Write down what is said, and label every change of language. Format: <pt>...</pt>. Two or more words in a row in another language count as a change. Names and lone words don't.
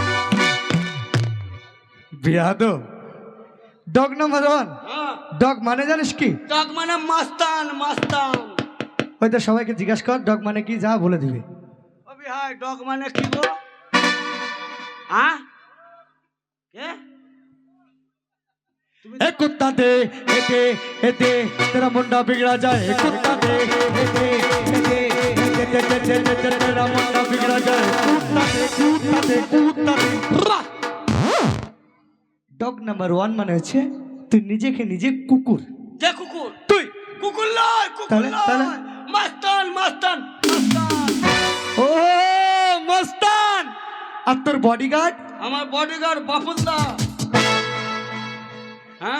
<bn>বিয়াদো,</bn> <en>dog number</en> <bn>1। ডগ মানে জানিস কি? ডগ মানে মাস্তান মাস্তান। ওই তো সবাইকে জিজ্ঞাসা কর ডগ মানে কি, যা বলে দিবে। ও ভাই ডগ মানে কি গো? হ্যাঁ কে?</bn> <pa>ਏ ਕੁੱਤਾ ਦੇ ਏਤੇ ਤੇਰਾ ਮੁੰਡਾ ਬਿਗੜਾ ਜਾਏ, ਕੁੱਤਾ ਦੇ ਏਤੇ ਤੇਰਾ ਮੁੰਡਾ ਬਿਗੜਾ ਜਾਏ, ਕੁੱਤਾ ਦੇ।</pa> <en>dog number</en> <bn>1 মানে হচ্ছে তুই নিজেকে নিজে কুকুর। কে কুকুর? তুই কুকুর লয়, কুকুর তাহলে? লয়। মাস্তান, মাস্তান, মাস্তান। ও মস্তান। আর তোর বডিগার্ড? আমার বডিগার্ড বাপুলদা। হ্যাঁ,</bn>